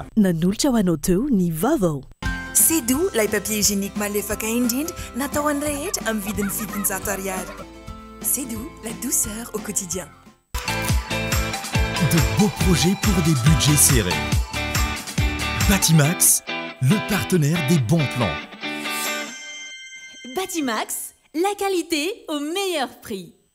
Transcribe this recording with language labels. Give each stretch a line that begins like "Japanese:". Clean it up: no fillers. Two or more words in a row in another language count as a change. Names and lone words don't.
Malagasy: Nanolotra ho anao teo ny vaovao.
French: C'est doux, les papiers hygiéniques
Malagasy: malefaka indrindra natao an'ny rehetra amin'ny vidiny 700 ariary.
French: C'est doux, la douceur au quotidien. De beaux projets pour des budgets serrés. Batimax, le partenaire des bons plans. Batimax, la qualité au meilleur prix.